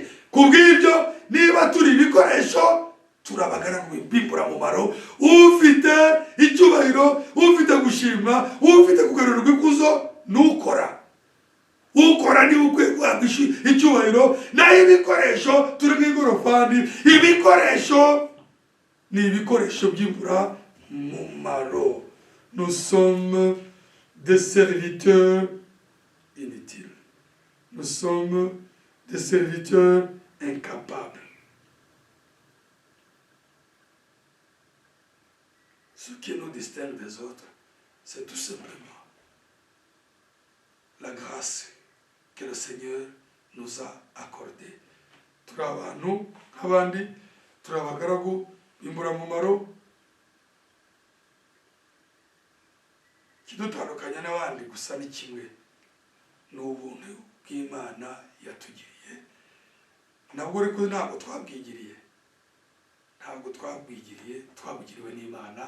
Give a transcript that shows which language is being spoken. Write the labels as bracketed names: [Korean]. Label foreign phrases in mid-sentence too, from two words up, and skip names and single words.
[Kinyarwanda] Kubw'ibyo niba turi ibikoresho, turabagara bimbura mu maro, ufite icyubahiro, ufite gushima, ufite kugarurwa ikuzo, nukora. Ukora ni ukwe guhabwa icyubahiro, naho ibikoresho turi nk'ingorofani, ibikoresho ni ibikoresho by'imbura mu maro. [French] Nous sommes des serviteurs inutiles. Nous sommes des serviteurs incapables. Ce qui nous distingue des autres, c'est tout simplement la grâce que le Seigneur nous a accordée. [Kinyarwanda] Turi abantu nk'abandi, turi abagaragu bimbura mu maro. Kidutandukanya n'abandi gusa ni kimwe, ni ubuntu bw'Imana yatugiriye. Nabwo ariko ntabwo twabwigiriye, twabugiriwe n'Imana.